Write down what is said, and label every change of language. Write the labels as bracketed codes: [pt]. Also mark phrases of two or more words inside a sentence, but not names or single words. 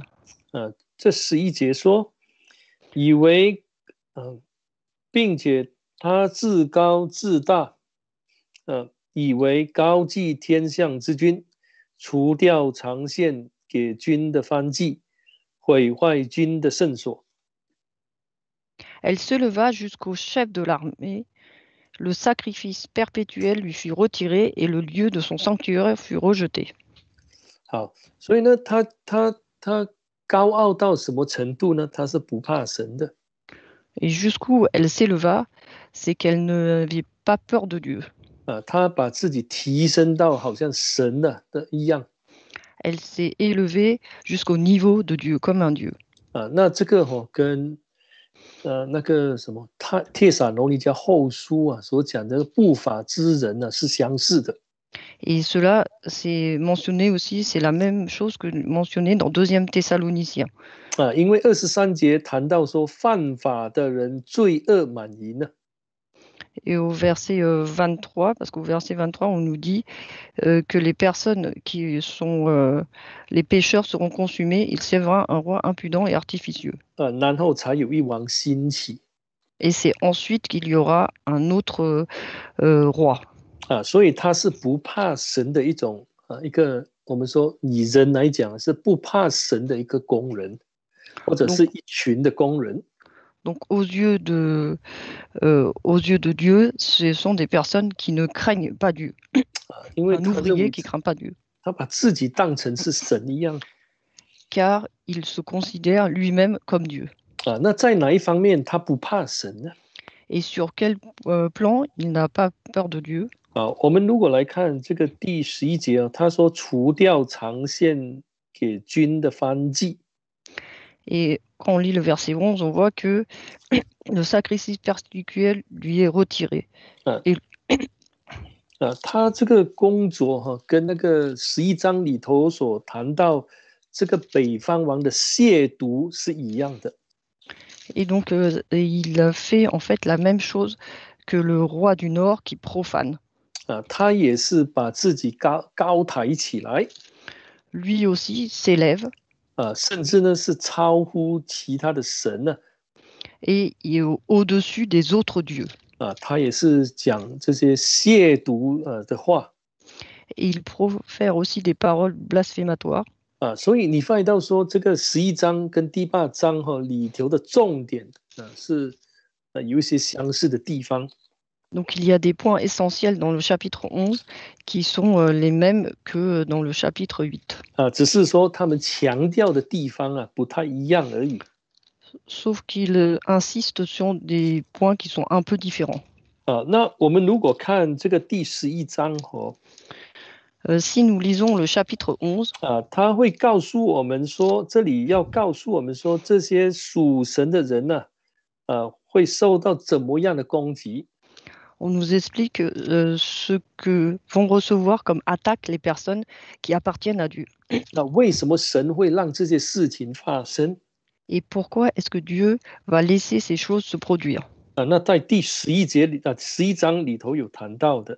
[zh] 这11节说，以为并且他自高自大，以为高祭天象之君，除掉长线给军的番祭，毁坏军的圣所。 [fr] Elle se leva jusqu'au chef de l'armée. Le sacrifice perpétuel lui fut retiré et le lieu de son sanctuaire fut rejeté. [zh] 好，所以呢，他高傲到什么程度呢？他是不怕神的。 [fr] Et jusqu'où elle s'éleva, c'est qu'elle n'avait pas peur de Dieu. [zh] 他把自己提升到好像神的一样。 [fr] Elle s'est élevée jusqu'au niveau de Dieu, comme un Dieu. [zh] 那这个跟那个什么帖撒罗尼迦后书所讲的不法之人是相似的。 [fr] Et cela, c'est mentionné aussi, c'est la même chose que mentionné dans 2 Thessaloniciens. [zh] 因为23节谈到说犯法的人罪恶满盈呢。 [fr] Et au verset 23, parce qu'au verset 23, on nous dit que les personnes qui sont les pécheurs seront consumés, il s'élèvera un roi impudent et artificieux. [zh] 然后才有一王兴起。 [fr] Et c'est ensuite qu'il y aura un autre roi. [zh] 所以他是不怕神的一种一个我们说以人来讲是不怕神的一个工人，或者是一群的工人。 [fr] Donc aux yeux de Dieu, ce sont des personnes qui ne craignent pas Dieu. Un ouvrier qui ne craint pas Dieu. [zh] 他把自己当成是神一样。 [fr] Car il se considère lui-même comme Dieu. [zh] 那在哪一方面他不怕神呢？ [fr] Et sur quel plan il n'a pas peur de Dieu? [zh] 我们如果来看这个第11节他说除掉长线给军的番祭。 [fr] Et quand on lit le verset 11, on voit que le sacrifice perpétuel lui est retiré. [zh] 他这个工作跟那个11章里头所谈到这个北方王的亵渎是一样的。 [fr] Et donc il a fait en fait la même chose que le roi du Nord qui profane. [zh] 他也是把自己高抬起来。 [fr] Lui aussi s'élève. [zh] 甚至呢是超乎其他的神呢。 [fr] Et il est au-dessus des autres dieux. [zh] 他也是讲这些亵渎的话。 [fr] Et il profère aussi des paroles blasphématoires. [zh] 所以你发现到说这个11章跟第8章里头的重点是有一些相似的地方。 [fr] Donc il y a des points essentiels dans le chapitre 11 qui sont les mêmes que dans le chapitre 8. [zh] 只是说他们强调的地方不太一样而已。 [fr] Sauf qu'il insiste sur des points qui sont un peu différents. [zh] 那我们如果看这个第11章 [fr] si nous lisons le chapitre 11, [zh] 他会告诉我们说，这里要告诉我们说，这些属神的人呢，会受到怎么样的攻击？ [fr] On nous explique ce que vont recevoir comme attaque les personnes qui appartiennent à Dieu. [zh] 那为什么神会让这些事情发生？ [fr] Et pourquoi est-ce que Dieu va laisser ces choses se produire? [zh] 那在第11章里头有谈到的。